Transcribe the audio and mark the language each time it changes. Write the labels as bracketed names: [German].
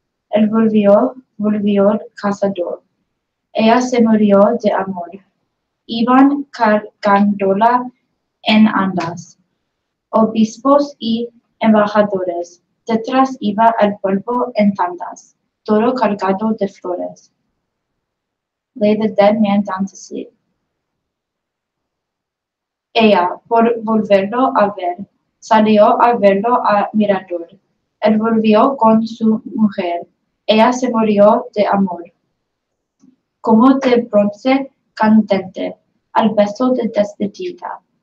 [Spanish] Él volvió cazador. Ella se murió de amor. Iban cargándola en andas. Obispos y embajadores. Detrás iba el pueblo en tandas, todo cargado de flores. [English] Lay the dead man down to sleep. [Spanish] Ella, por volverlo a ver, salió a verlo a mirador. Él volvió con su mujer. Ella se murió de amor. Como de bronce candente, al beso de despedida.